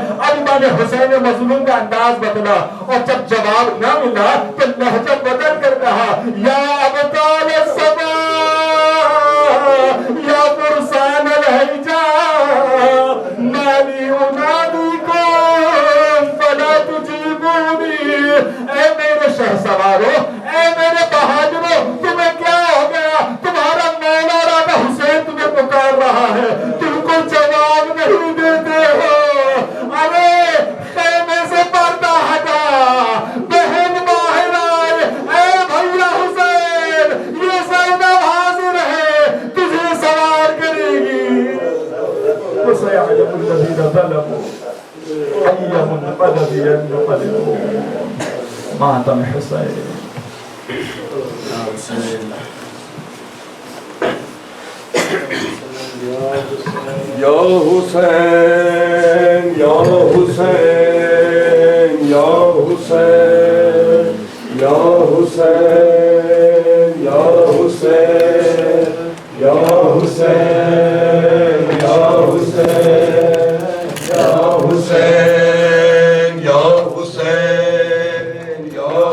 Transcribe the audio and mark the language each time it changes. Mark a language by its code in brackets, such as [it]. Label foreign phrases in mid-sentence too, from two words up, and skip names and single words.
[ur] اب امام حسین مظلوم کا انداز بدلا، اور جب جواب نہ ملا تو لہجہ بدل کر کہا، [ar] یا ابطال الصبا، یا فرسان الحجا، مالی انادیکم فلا تجیبونی۔ [ur] اے میرے شہ سوارو، اے میرے بہادروں، تمہیں کیا ہو گیا؟ تمہارا مولا راجا حسین تمہیں پکار رہا ہے، تم کو جواب نہیں دیتے ہو۔ ارے خیمے سے پردہ ہٹا، بہن باہر آئے، اے بھیا حسین، یہ زینب حاضر ہے، تجھے سوار کرے گی۔ [ar] وَسَيَعْلَمُ الَّذِينَ ظَلَمُوا أَيَّ مُنْقَلَبٍ يَنقَلِبُونَ۔ [ur] ماتم حسین۔ یا حسین، یا حسین، یا حسین، یا حسین، یا حسین، یا حسین، یا حسین، یا حسین، یا حسین، یا